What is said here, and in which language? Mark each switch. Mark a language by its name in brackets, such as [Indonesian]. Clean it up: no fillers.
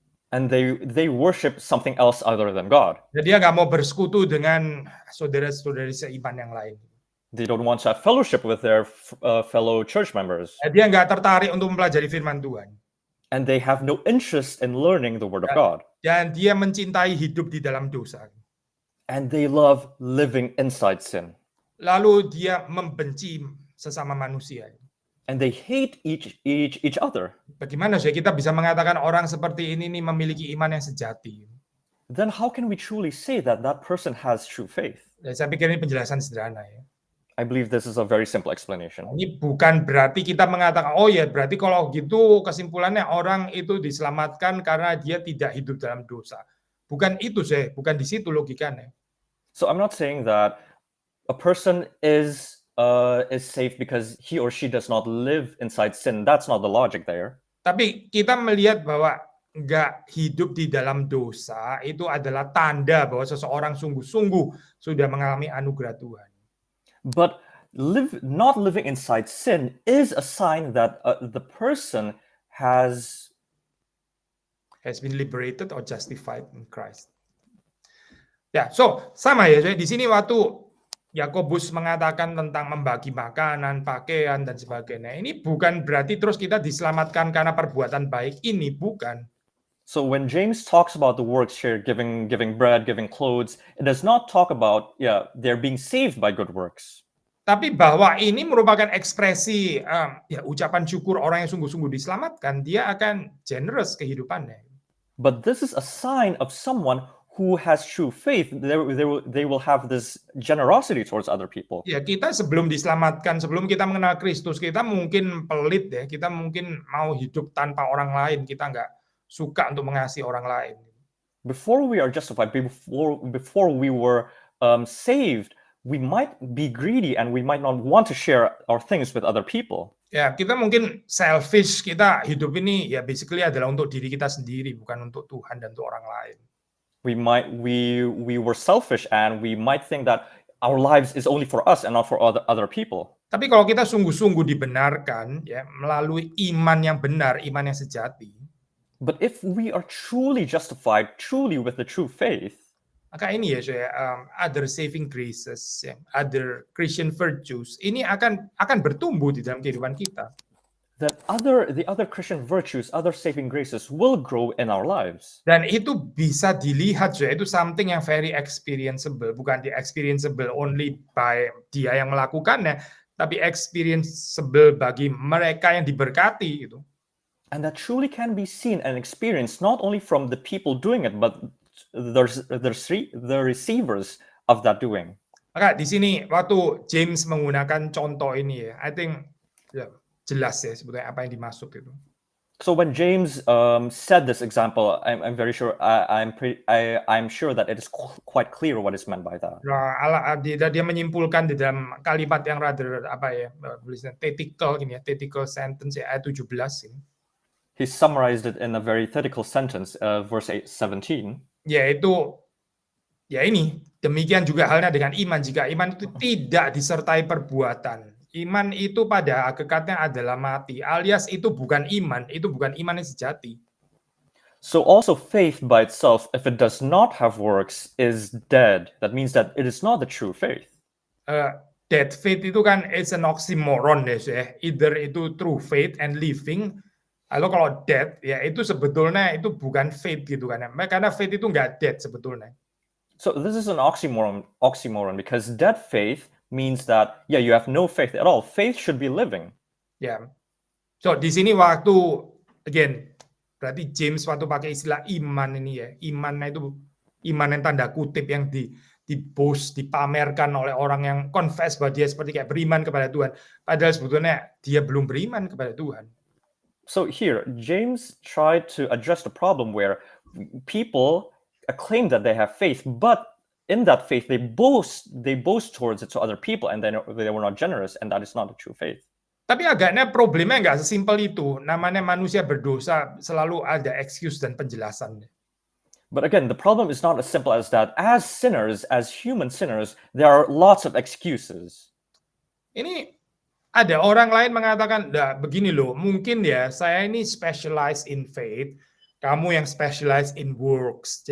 [English] And they worship something else other than God. [Indonesian] Jadi dia nggak mau bersekutu dengan saudara-saudari seiman yang lain. [English] They don't want to have fellowship with their fellow church members. [Indonesian] Dia nggak tertarik untuk mempelajari firman Tuhan. [English] And they have no interest in learning the word of God. [Indonesian] Dan dia mencintai hidup di dalam dosa. [English] And they love living inside sin. [Indonesian] Lalu dia membenci sesama manusia. [English] And they hate each other. [Indonesian] Bagaimana kita bisa mengatakan orang seperti ini memiliki iman yang sejati? [English] then how can we truly say that that person has true faith? [Indonesian] Dan saya pikir ini penjelasan sederhana ya. [English] I believe this is a very simple explanation. [Indonesian] Ini bukan berarti kita mengatakan, oh ya berarti kalau gitu kesimpulannya orang itu diselamatkan karena dia tidak hidup dalam dosa. Bukan itu sih, bukan di situ logikanya. [English] So I'm not saying that a person is safe because he or she does not live inside sin. That's not the logic there. [Indonesian] Tapi kita melihat bahwa nggak hidup di dalam dosa itu adalah tanda bahwa seseorang sungguh-sungguh sudah mengalami anugerah Tuhan. [English] But not living inside sin is a sign that the person has been liberated or justified in Christ. [Indonesian] Ya, so sama ya, di sini waktu Yakobus mengatakan tentang membagi makanan, pakaian dan sebagainya. Ini bukan berarti terus kita diselamatkan karena perbuatan baik, ini bukan. [English] So when James talks about the works here, giving bread, giving clothes, it does not talk about they're being saved by good works. [Indonesian] Tapi bahwa ini merupakan ekspresi ucapan syukur orang yang sungguh-sungguh diselamatkan, dia akan generous kehidupannya. [English] But this is a sign of someone who has true faith. They will have this generosity towards other people. [Indonesian] Ya, kita sebelum diselamatkan, sebelum kita mengenal Kristus, kita mungkin pelit ya, kita mungkin mau hidup tanpa orang lain, kita nggak suka untuk mengasihi orang lain. [English] Before we are justified, before we were saved, we might be greedy and we might not want to share our things with other people. [Indonesian] Ya, kita mungkin selfish, kita hidup ini ya basically adalah untuk diri kita sendiri, bukan untuk Tuhan dan untuk orang lain. [English] We were selfish and we might think that our lives is only for us and not for other people. [Indonesian] Tapi kalau kita sungguh-sungguh dibenarkan ya melalui iman yang benar, iman yang sejati. [English] But if we are truly justified, truly with the true faith, [Indonesian] maka ini ya saya [English] other saving graces, [Indonesian] ya, [English] other Christian virtues [Indonesian] ini akan bertumbuh di dalam kehidupan kita. [English] That the other Christian virtues, other saving graces will grow in our lives. [Indonesian] Dan itu bisa dilihat, ya, itu something yang [English] very experienceable, [Indonesian] bukan di [English] experienceable only by [Indonesian] dia yang melakukannya, tapi experienceable bagi mereka yang diberkati gitu. [English] And that truly can be seen and experienced not only from the people doing it, but the receivers of that doing. [Indonesian] Maka di sini waktu James menggunakan contoh ini ya, [English] I think [Indonesian] ya, jelas ya sebetulnya apa yang dimaksud itu. [English] So when James said this example, I'm very sure I'm sure that it is quite clear what is meant by that. [Indonesian] Nah, dia menyimpulkan di dalam kalimat yang [English] rather tactical sentence [Indonesian] ya ayat 17 ini. [English] He summarized it in a very tactical sentence, verse 17. [Indonesian] Yaitu ya ini demikian juga halnya dengan iman. Jika iman itu tidak disertai perbuatan, iman itu pada hakikatnya adalah mati, alias itu bukan iman yang sejati. [English] So also faith by itself, if it does not have works, is dead. That means that it is not the true faith. Dead faith [Indonesian] itu kan [English] is an oxymoron ya. Either itu true faith and living. [Indonesian] Lalu kalau dead, ya itu sebetulnya itu bukan faith gitu kan. Karena faith itu nggak dead sebetulnya. [English] So this is an oxymoron because dead faith means that you have no faith at all. Faith should be living. [Indonesian] Ya. So di sini waktu again berarti James waktu pakai istilah iman ini ya. Imannya itu iman yang tanda kutip yang diboast, dipamerkan oleh orang yang confess bahwa dia seperti kayak beriman kepada Tuhan. Padahal sebetulnya dia belum beriman kepada Tuhan. [English] So here, James tried to address the problem where people claim that they have faith, but in that faith they boast towards it to other people, and then they were not generous, and that is not the true faith. [Indonesian] Tapi agaknya problemnya nggak sesimpel itu. Namanya manusia berdosa selalu ada excuse dan penjelasan. [English] But again, the problem is not as simple as that. As sinners, as human sinners, there are lots of excuses. [Indonesian] Ini ada orang lain mengatakan, "Nah, begini loh, mungkin ya saya ini [English] specialized in faith, [Indonesian] kamu yang [English] specialized in works."